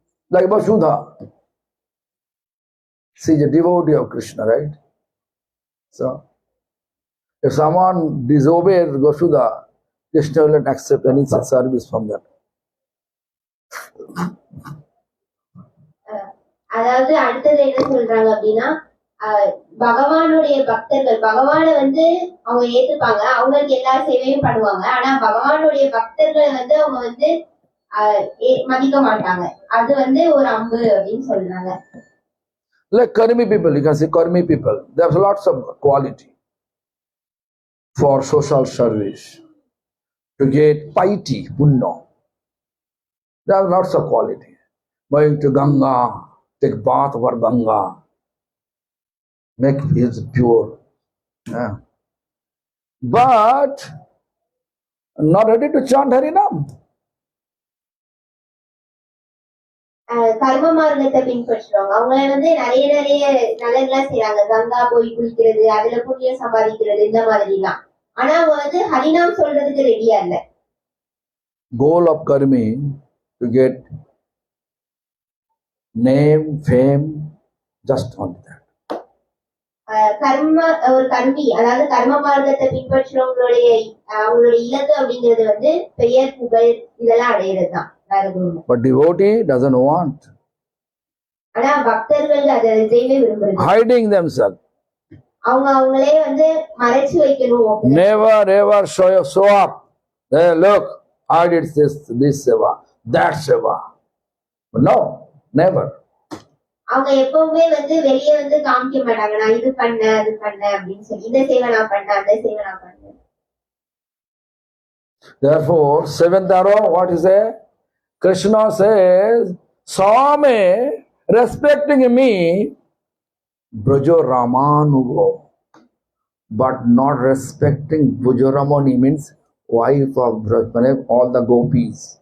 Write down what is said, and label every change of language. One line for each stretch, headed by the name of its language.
English: Like Vasudha. She is a devotee of Krishna, right? So, if someone disobeys Vasudha, Krishna will not accept any service from them.
Tamil: அதாவது அடுத்தது என்ன சொல்றாங்க அப்படின்னா, பகவானுடைய பக்தர்கள் பகவானை வந்து அவங்க ஏத்துப்பாங்க, அவங்களுக்கு எல்லா சேவையும் பண்ணுவாங்க. ஆனா பகவானுடைய பக்தர்களை வந்து அவங்க வந்து மதிக்க மாட்டாங்க. அது வந்து ஒரு அம்பு அப்படின்னு சொல்றாங்க.
English: Like Karmi people, you can see Karmi people. There's lots of quality for social service to get piety, punya. There are lots of quality. Going to Ganga, take bath over Ganga. make his pure. Yeah. But not ready to chant Harinam.
Tamil: கர்ம மார்க்கத்தை பின்பற்றுறவங்க அவங்க நிறைய நிறைய நல்லதெல்லாம் செய்யறாங்க. கங்கா போய் குளிக்கிறது, அதுல புண்ணியம் சம்பாதிக்கிறது, இந்த மாதிரி எல்லாம். ஆனா அவங்க ஹரிநாம் சொல்றதுக்கு ரெடியா இல்ல.
English: Goal of karmi to get name, fame, just only that.
Tamil: கர்ம ஒரு கர்மி, அதாவது கர்ம மார்க்கத்தை பின்பற்றுறவங்களுடைய அவங்களுடைய இலக்கு அப்படிங்கிறது பெயர், புகழ் இதெல்லாம் அடையிறது தான்.
English: But devotee doesn't want.
Tamil: ஆனா பக்தர்கள் அதை செய்யவே விரும்புறது.
English: Hiding themselves.
Tamil: அவங்க அவங்களே மறைச்சு வைக்கணும்.
English: Never ever show up. Hey, look, I did this seva, that seva. But no, never.
Tamil: அவங்க எப்பவுமே வெளியே காமிக்க மாட்டாங்க, நான் இது பண்ண அது பண்ண அப்படின்னு சொல்லி. இந்த சேவை நான் பண்ண, அந்த சேவை நான் பண்ண.
English: Therefore, seventh arrow, what is it? Krishna says, Swami, respecting me, Brajo Ramanugo, but not respecting Brajo Ramani means wife of Braj, all the gopis.